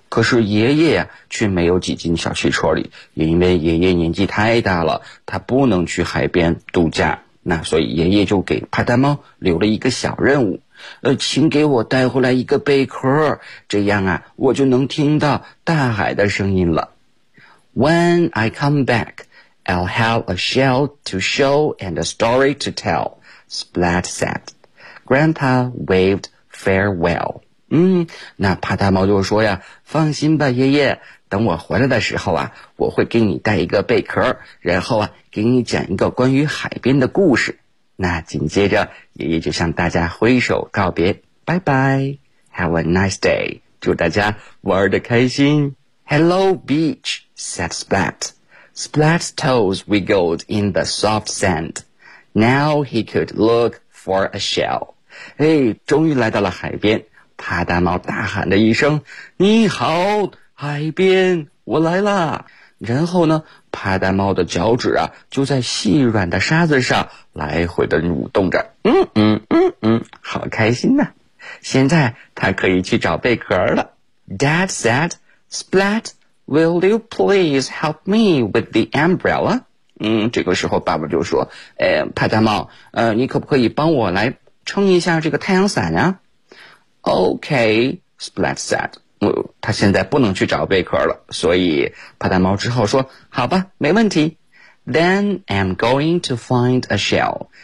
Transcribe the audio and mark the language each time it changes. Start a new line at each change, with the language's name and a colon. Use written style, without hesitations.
Chinese: 可是爷爷呀，却没有挤进小汽车里，因为爷爷年纪太大了，他不能去海边度假。那所以爷爷就给帕达猫留了一个小任务。请给我带回来一个贝壳，这样啊，我就能听到大海的声音了。
English: When I come back, I'll have a shell to show and a story to tell, Splat said. Grandpa waved farewell.
Chinese: 那帕达猫就说呀，放心吧，爷爷，等我回来的时候啊，我会给你带一个贝壳，然后啊，给你讲一个关于海边的故事。那紧接着爷爷就向大家挥手告别，拜拜 ,
English: Have a nice day,
Chinese: 祝大家玩得开心。
English: Hello, beach, said Splat. Splat's toes wiggled in the soft sand. Now he could look for a shell.
Chinese: 终于来到了海边，帕达猫大喊了一声，你好，海边，我来啦。然后呢，帕达猫的脚趾啊，就在细软的沙子上来回的蠕动着，好开心呐！现在他可以去找贝壳了。
English: Dad said, "Splat, will you please help me with the umbrella?"
Chinese: 这个时候爸爸就说，帕达猫，你可不可以帮我来撑一下这个太阳伞啊
English: ？Okay, Splat said.
Chinese: 他现在不能去找贝壳了，所以帕达猫只好说，好吧，没问题。
English: Then I'm going to find a shell.